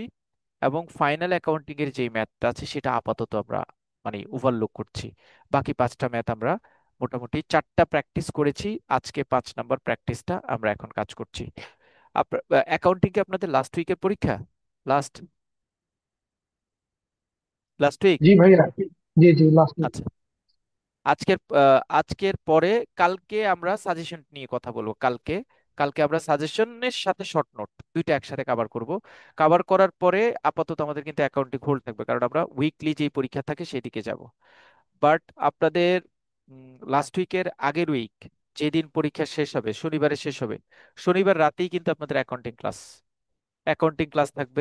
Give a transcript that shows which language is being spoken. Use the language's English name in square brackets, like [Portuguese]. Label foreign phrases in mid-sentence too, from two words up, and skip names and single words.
[Bangla] এবং [English] final accounting [Bangla] এর যে ম্যাথটা আছে সেটা আপাতত আমরা মানে ওভারলুক করছি। বাকি পাঁচটা ম্যাথ আমরা মোটামুটি চারটা প্র্যাকটিস করেছি, আজকে 5 [English] number practice [Bangla] আমরা এখন কাজ করছি। অ্যাকাউন্টিং কি আপনাদের [English] last week [Bangla] পরীক্ষা? [English] last last week? [Hindi] जी भैया। जी जी लास्ट में। [Bangla] আচ্ছা, আজকের পরে কালকে আমরা সাজেশন নিয়ে কথা বলবো। কালকে কালকে আমরা সাজেশনের সাথে [English] short note [Bangla] দুইটা একসাথে কভার করব। কভার করার পরে আপাতত আমাদের কিন্তু [English] accounting hold [Bangla] থাকবে, কারণ আমরা উইকলি যে পরীক্ষা থাকে সেদিকে যাব। বাট আপনাদের [English] last week [Bangla] আগের উইক, যেদিন পরীক্ষা শেষ হবে, শনিবারে শেষ হবে, শনিবার রাতেই কিন্তু আপনাদের অ্যাকাউন্টিং ক্লাস থাকবে।